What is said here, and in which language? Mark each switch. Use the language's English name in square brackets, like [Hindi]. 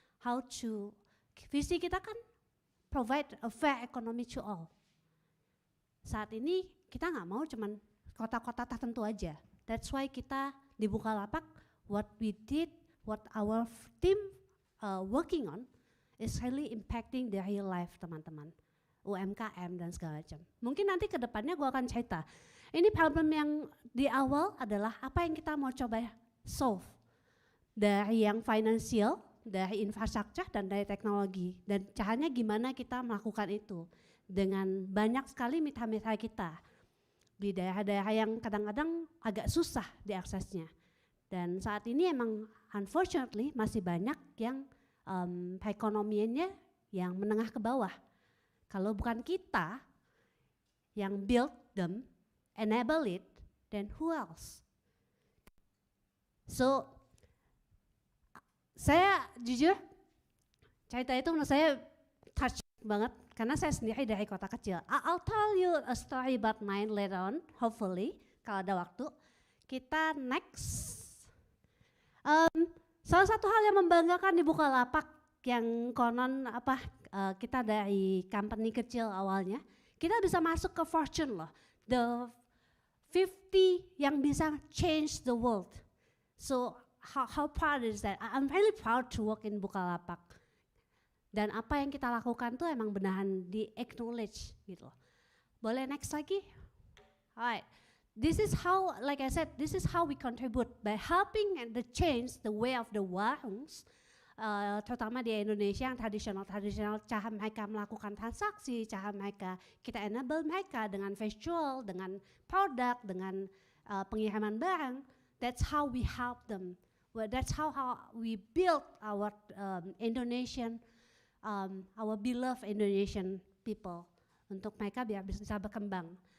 [English] How to, [Indonesian] visi kita kan [English] provide a fair economy to all. [Indonesian] Saat ini kita nggak mau cuman kota-kota tertentu aja. [English] That's why [Indonesian] kita di Bukalapak, [English] what we did, what our team working on is really impacting the real life teman-teman. [Indonesian] UMKM dan segala macam. Mungkin nanti ke depannya gue akan cerita. Ini problem yang di awal adalah apa yang kita mau coba solve. Dari yang financial, dari infrastruktur dan dari teknologi. Dan caranya gimana kita melakukan itu. Dengan banyak sekali mitra-mitra kita. Di daerah-daerah yang kadang-kadang agak susah diaksesnya. Dan saat ini emang unfortunately masih banyak yang ekonominya yang menengah ke bawah. Kalau bukan kita yang [English] build them, enable it, then who else? [Indonesian] So, saya jujur, cerita itu menurut saya touch banget, karena saya sendiri dari kota kecil. [English] I'll tell you a story about mine later on, hopefully, [Indonesian] kalau ada waktu. Kita next. Salah satu hal yang membanggakan di Bukalapak, yang konon kita dari company kecil awalnya, kita bisa masuk ke Fortune loh, the 50 yang bisa [English] change the world. So how proud is that? I'm really proud to work in Bukalapak. [Indonesian] Dan apa yang kita lakukan tuh emang benahan di acknowledge gitu loh. Boleh next lagi? Alright. [English] This is how, like I said, this is how we contribute by helping and the change the way of the warungs. [Indonesian] Terutama di Indonesia yang tradisional cara mereka melakukan transaksi, cara mereka kita enable mereka dengan visual, dengan produk, dengan pengiriman barang. [English] That's how we help them. Well, that's how we build our Indonesian, our beloved Indonesian people [Indonesian] untuk mereka biar bisa berkembang.